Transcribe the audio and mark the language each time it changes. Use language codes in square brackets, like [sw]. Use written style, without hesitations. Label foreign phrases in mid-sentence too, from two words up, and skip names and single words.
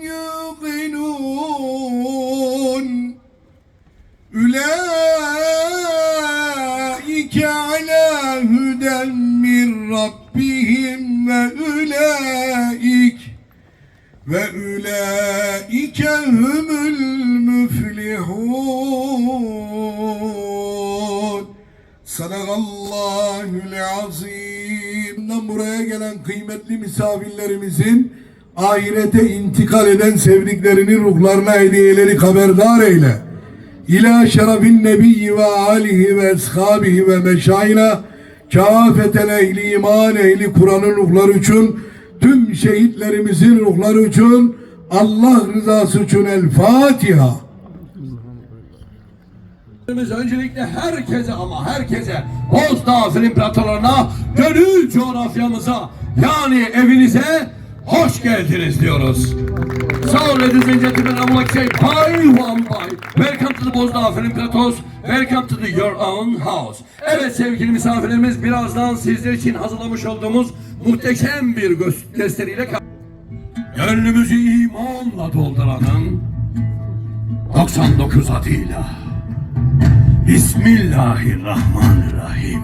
[ar] يُوقِنُونَ أُولَٰئِكَ عَلَى هُدًى مِّن رَّبِّهِمْ وَأُولَٰئِكَ هُمُ الْمُفْلِحُونَ. صدق الله العظيم. [tr] Buraya gelen kıymetli misafirlerimizin ahirete intikal eden sevdiklerinin ruhlarına hediyeleri haberdar eyle. [ar] إلى شرف النبي وآله وأصحابه ومشايخنا كافة [tr] ehli iman ehli Kur'an'ın ruhları için, tüm şehitlerimizin ruhları için, Allah rızası için [ar] الفاتحة. [tr] Öncelikle herkese ama herkese Bozdağ İmparatorluğu'na, gönül coğrafyamıza yani evinize hoş geldiniz diyoruz. [en] So ladies and gentlemen, I would like to say bye one bye. Welcome to the Bozdağ İmparatorluğu. Welcome to your own house. [tr] Evet sevgili misafirlerimiz, birazdan sizler için hazırlamış olduğumuz muhteşem bir gösteriyle gönlümüzü imanla dolduranın 99 adıyla Bismillahirrahmanirrahim.